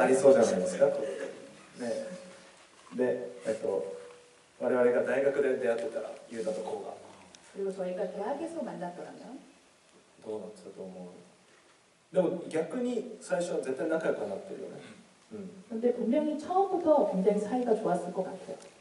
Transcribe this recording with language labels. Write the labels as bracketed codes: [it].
[ja] ありそうじゃないですか。ね、で、我々が大学で出会ってたらユータとコウが [ko] 그리고 저희가 대학에서 만났더라면 [ja] どうなってたと思う？でも逆に最初は絶対仲良くなってるよね。 [ko] 근데 분명히 처음부터 굉장히 사이가 좋았을 것 같아요.